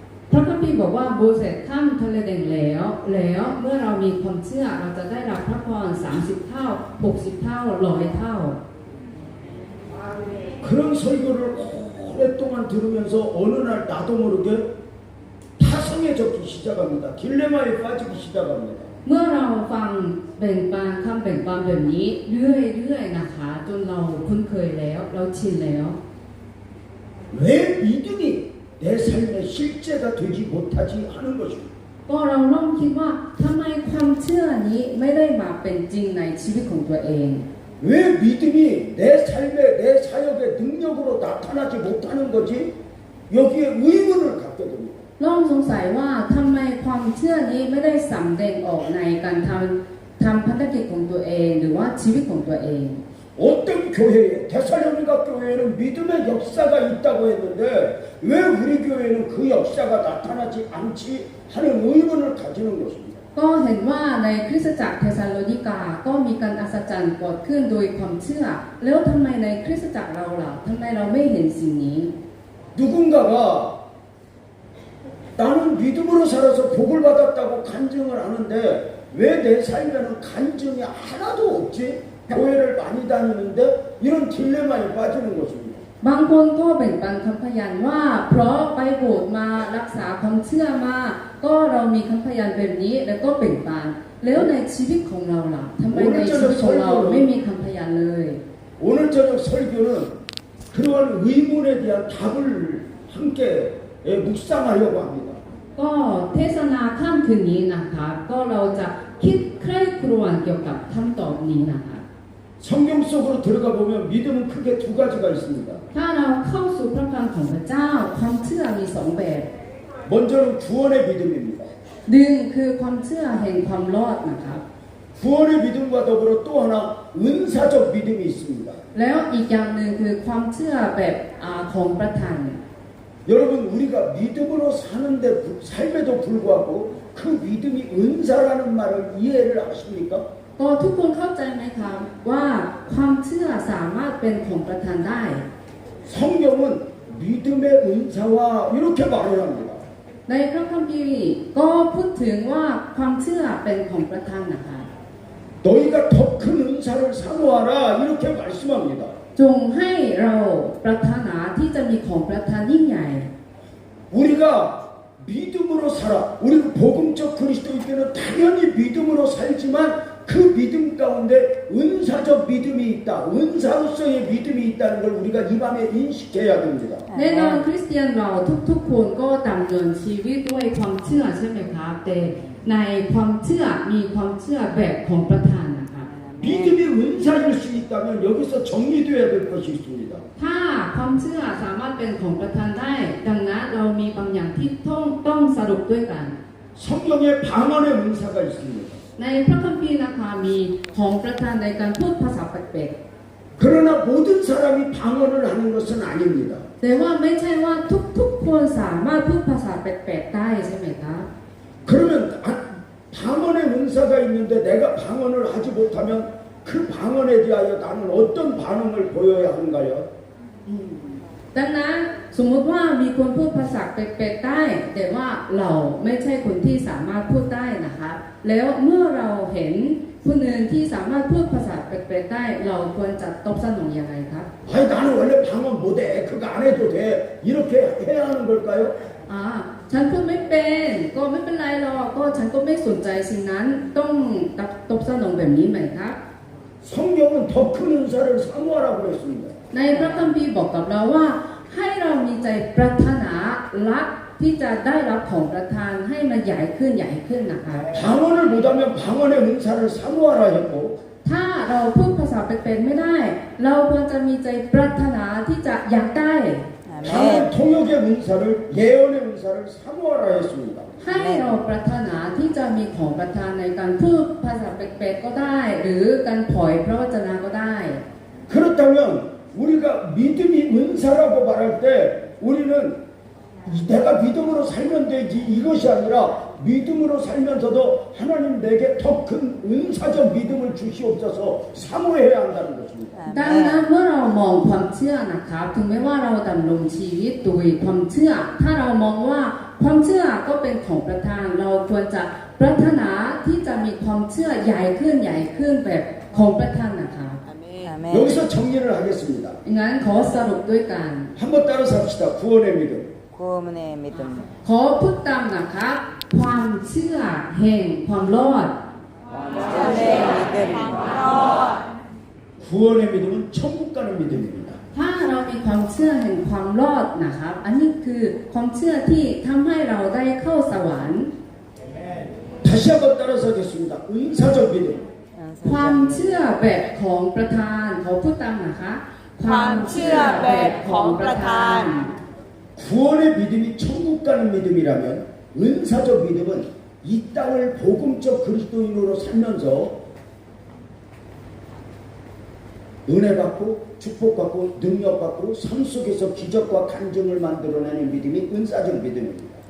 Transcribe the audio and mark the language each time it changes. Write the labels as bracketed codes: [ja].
[th] พระคัมภีร์บอกว่าโมเสสข้ามทะเลแดงแล้วเมื่อเรามีความเชื่อเราจะได้รับพระพร30 เท่า 60 เท่า 100 เท่า [ko] 그런 설교를 오랫동안 들으면서 어느 날 나도 모르게 타성에 빠지게 시작합니다. 딜레마에 빠지기 시작합니다. [th] เมื่อเราฟังแบ่งปันคำแบ่งปันแบบนี้เรื่อยๆนะคะจนเราคุ้นเคยแล้วเราชินแล้ว [ko] 왜 믿음이 내 삶의 실제가 되지 못하지 하는 것입니다. [th] ก็เราเริ่มคิดว่าทำไมความเชื่อนี้ไม่ได้มาเป็นจริงในชีวิตของตัวเอง [ko] 왜 믿음이 내 삶에 내 사역의 능력으로 나타나지 못하는 거지? 여기에 의문을 갖게 됩니다. [th] เริ่มสงสัยว่าทำไมความเชื่อนี้ไม่ได้สำแดงออกในการทำพันธกิจของตัวเองหรือว่าชีวิตของตัวเอง [ko] 어떤 교회에 데살로니가 교회에는 믿음의 역사가 있다고 했는데 왜 우리 교회는 그 역사가 나타나지 않지 하는 의문을 가지는 것입니다. [th] ก็เห็นว่าในคริสตจักรเทสาโลนิกาก็มีการอัศจรรย์เกิดขึ้นโดยความเชื่อแล้วทำไมในคริสตจักรเราล่ะทำไมเราไม่เห็นสิ่งนี้ [ko] 누군가가 나는 믿음으로 살아서 복을 받았다고 간증을 하는데 왜 내 삶에는 간증이 하나도 없지? 교회를 많이 다니는데 이런 딜레마에 빠지는 것입니다. [th] บางคนก็แบ่งปันคำพยานว่าเพราะไปโบสถ์มารักษาความเชื่อมาก็เรามีคำพยานแบบนี้แล้วก็แบ่งปันแล้วในชีวิตของเราล่ะทำไมในชีวิตของเราไม่มีคำพยานเลย [ko] 오늘 저녁 설교는 그러한 의문에 대한 답을 함께 묵상하려고 합니다. [th] ก็เทศนาค่ำคืนนี้นะคะก็เราจะคิดใคร่ครวญเกี่ยวกับคำตอบนี้นะคะ [ko] 성경 속으로 들어가 보면 믿음은 크게 두 가지가 있습니다. [th] ถ้าเราเข้าสู่พระคำของพระเจ้าความเชื่อมีสองแบบ [ko] 먼저는 구원의 믿음입니다. [th] หนึ่งคือความเชื่อแห่งความรอดนะครับ [ko] 구원의 믿음과 더불어 또 하나 은사적 믿음이 있습니다. [th] แล้วอีกอย่างหนึ่งคือความเชื่อแบบของประทาน [ko] 여러분 우리가 믿음으로 사는데 삶에도 불구하고 그 믿음이 은사라는 말을 이해를 하십니까? [th] ก็ทุกคนเข้าใจไหมครับว่าความเชื่อสามารถเป็นของประทานได้ [ko] 성경은 믿음의 은사와 이렇게 말을 합니다. [th] ในพระคัมภีร์ก็พูดถึงว่าความเชื่อเป็นของประทานนะคะ [ko] 너희가 더 큰 은사를 사모하라 이렇게 말씀합니다. [th] จงให้เราปรารถนาที่จะมีของประทานยิ่งใหญ่ [ko] 우리가 믿음으로 살아. 우리가 복음적 그리스도일 때는 당연히 믿음으로 살지만 그 믿음 가운데 은사적 믿음이 있다. 은사로서의 믿음이 있다는 걸 우리가 이 밤에 인식해야 됩니다. [th] แน่นอนคริสเตียนเราทุกๆคนก็ดำเนินชีวิตด้วยความเชื่อใช่ไหมครับแต่ในความเชื่อมีความเชื่อแบบของประทานนะคะ [ko] 믿음이 은사일 수 있다면 여기서 정리되어야 될 것이 있습니다. [th] ถ้าความเชื่อสามารถเป็นของประทานได้ดังนั้นเรามีบางอย่างที่ต้องสรุปด้วยกัน [ko] 성경에 방언의 은사가 있습니다. [th] ในพระคัมภีร์นะคะมีของประทานในการพูดภาษาแปลก [ko] 그러나 모든 사람이 방언을 하는 것은 아닙니다. [th] ๆแต่ว่าไม่ใช่ว่าทุกๆคนสามารถพูดภาษาแปลกๆได้ใช่ไหมคะ [ko] 그러면 방언의 은사가 있는데 내가 방언을 하지 못하면 그 방언에 대하여 나는 어떤 반응을 보여야 하는가요? [th] ดังนั้นสมมติว่ามีคนพูดภาษาแปลกๆได้แต่ว่าเราไม่ใช่คนที่สามารถพูดได้นะคะแล้วเมื่อเราเห็นผู้หนึ่งที่สามารถพูดภาษาแปลกๆได้เราควรจะตอบสนองอย่างไรครับ [ko] 아니 나는 원래 방언 못해. 그거 안 해도 돼. 이렇게 해야 하는 걸까요? [th] ฉันพูดไม่เป็นก็ไม่เป็นไรหรอกก็ฉันก็ไม่สนใจสิ่งนั้นต้องตอบสนองแบบนี้ไหมครับ [ko] 성경은 더 큰 은사를 사모하라고 했습니다. [th] ในพระคัมภีร์บอกกับเราว่าให้เรามีใจปรารถนารักที่จะได้รับของประทานให้มันใหญ่ขึ้นนะคะ [ko] 방언을 못하면 방언의 은사를 사모하라 했고 [th] ถ้าเราพูดภาษาเป็นไม่ได้ เราควรจะมีใจปรารถนาที่จะอยากได้ [ko] 방언 통역의 은사를 예언의 은사를 사모하라 했습니다. [th] ให้เราปรารถนาที่จะมีของประทานในการพูดภาษาแปลกๆก็ได้ หรือการเผยพระวจนะก็ได้ [ko] 그렇다면 우리가 믿음이 은사라고 말할 때 우리는 내가 믿음으로 살면 되지 이것이 아니라 믿음으로 살면서도 하나님 내게 더 큰 은사적 믿음을 주시옵소서 사모해야 한다는 것입니다. [th] ดังนั้นเมื่อเรามองความเชื่อนะครับถึงแม้ว่าเราดำรงชีวิตโดยความเชื่อ ถ้าเรามองว่าความเชื่อก็เป็นของประทานเราควรจะปรารถนาที่จะมีความเชื่อใหญ่ขึ้นแบบของประทานนะคะ [ko] 여기서 정리를 하겠습니다. [th] งั้นขอสรุปด้วยกัน [ko] 한번 따라 삽시다. 구원의 믿음. 구원의 믿음 [th] ขอพูดตามนะครับความเชื่อแห่งความรอด [ko] 구원의 믿음 구원의 믿음은 천국 가는 믿음입니다. [th] ถ้าเรามีความเชื่อแห่งความรอดนะครับ อันนี้คือความเชื่อที่ทำให้เราได้เข้าสวรรค์ [ko] 다시 한번 따라서 하겠습니다. 은사적 믿음. [th] ความเชื่อแบบของประธานขอพูดตามนะคะ ความเชื่อแบบของประธาน [ko] 구원의 믿음이 천국 가는 믿음이라면 은사적 믿음은 이 땅을 복음적 그리스도인으로 살면서 은혜 받고 축복 받고 능력 받고 삶 속에서 기적과 간증을 만들어내는 믿음이 은사적 믿음입니다.